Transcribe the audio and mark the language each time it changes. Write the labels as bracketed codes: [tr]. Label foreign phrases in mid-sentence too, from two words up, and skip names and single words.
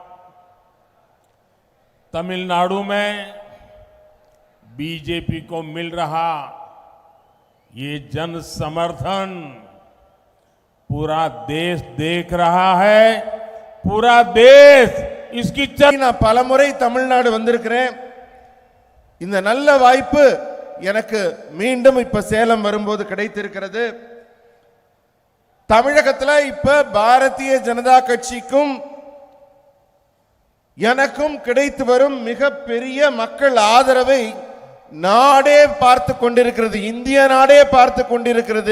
[hi] तमिलनाडु में बीजेपी को मिल रहा ये जन समर्थन पूरा देश देख रहा है, पूरा देश इसकी [ta] நான் பலமுறை தமிழ்நாடு வந்திருக்கிறேன். இந்த நல்ல வாய்ப்பு எனக்கு மீண்டும் இப்ப சேலம் வரும்போது கிடைத்திருக்கிறது. தமிழகத்தில் இப்ப பாரதிய ஜனதா கட்சிக்கும் எனக்கும் கிடைத்து வரும் மிகப்பெரிய மக்கள் ஆதரவை நாடே பார்த்து கொண்டிருக்கிறது, இந்திய நாடே பார்த்து கொண்டிருக்கிறது.